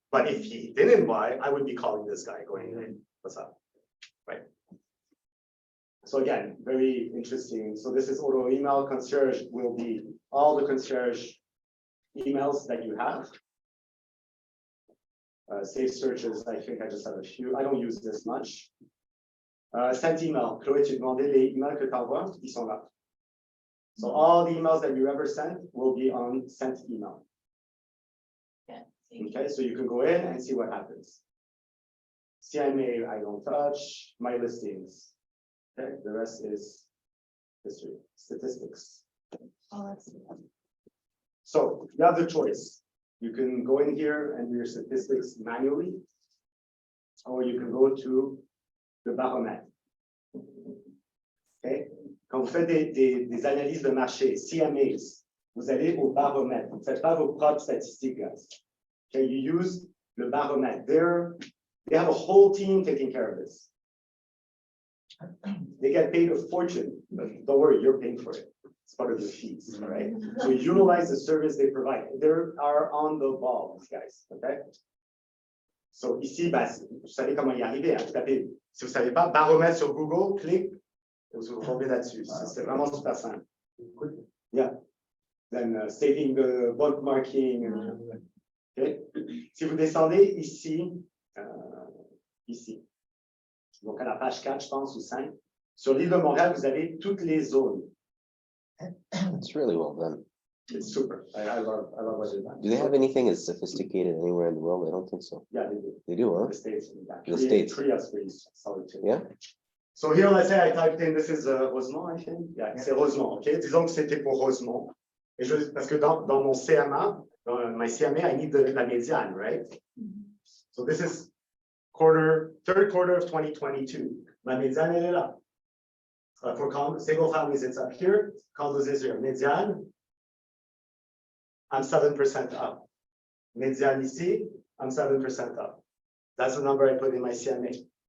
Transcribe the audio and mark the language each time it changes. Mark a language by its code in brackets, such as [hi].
[en] But if he didn't buy, I would be calling this guy going, hey, what's up? Right. So again, very interesting. So this is auto email. Concierge will be all the concierge emails that you have. Safe searches, I think I just have a few. I don't use this much. Sent email. [fr] Chloé, tu demandais les emails que tu envoies, ils sont là. [en] So all the emails that you ever sent will be on sent email. Okay, so you can go in and see what happens. CMA, I don't touch, my listings. Okay, the rest is history, statistics. Oh, that's. So you have the choice. You can go in here and do your statistics manually, or you can go to the baromètre. [fr] Okay, quand vous faites des analyses de marché, CMAs, vous allez au baromètre. Vous ne faites pas vos propres statistiques, guys. [en] Okay, you use le baromètre. They have a whole team taking care of this. They get paid a fortune, but don't worry, you're paying for it. It's part of the fees, all right? So utilize the service they provide. They are on the ball, these guys, okay? [fr] So ici, bah, vous savez comment y arriver. Hein? Vous tapez, si vous ne savez pas, baromètre sur Google, clique, et vous tombez là-dessus. C'est vraiment super simple. [en] Yeah. Then saving the bookmarking. Okay. [fr] Si vous descendez ici, ici, donc à la page 4, je pense, ou 5, sur l'île de Montréal, vous avez toutes les zones. [en] It's really well done. It's super. I love what they've done. Do they have anything as sophisticated anywhere in the world? I don't think so. Yeah, they do. They do, huh? The States. in fact. The States. Korea's pretty solid too. Yeah. So here, let's say I typed in, this is Rosemont, I think. [fr] Yeah, c'est Rosemont, okay? Disons que c'était pour Rosemont. Et parce que dans mon CMA, dans my CMA, [en] I need [fr] la médiane, right? [en] So this is third quarter of 2022. [fr] Ma médiane, elle est là. [en] For single families, it's up here. Condos is here. Median, I'm 7% up. Median ici, I'm 7% up. That's the number I put in my CMA.